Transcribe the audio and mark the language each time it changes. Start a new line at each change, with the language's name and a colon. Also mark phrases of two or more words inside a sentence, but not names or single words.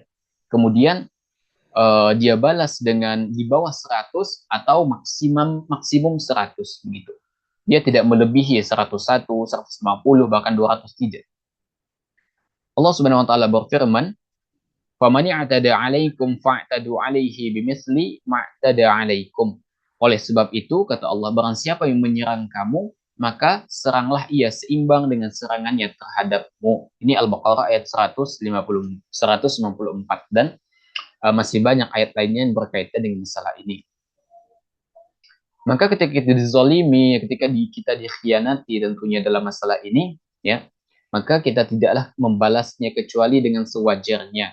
Indonesian: Kemudian dia balas dengan di bawah 100 atau maksimum 100 begitu. Dia tidak melebihi 101, 150, bahkan 200, tidak.
Arabic: الله سبحانه وتعالى berfirman, "فمن اعتدى عليكم فاعتدوا عليه بمثل ما اعتدى عليكم."
Indonesian: Oleh sebab itu, kata Allah, barang siapa yang menyerang kamu, maka seranglah ia seimbang dengan serangannya terhadapmu. Ini Al-Baqarah ayat 154, dan masih banyak ayat lainnya yang berkaitan dengan masalah ini. Maka ketika kita dizalimi, ketika kita dikhianati tentunya dalam masalah ini, ya, maka kita tidaklah membalasnya kecuali dengan sewajarnya.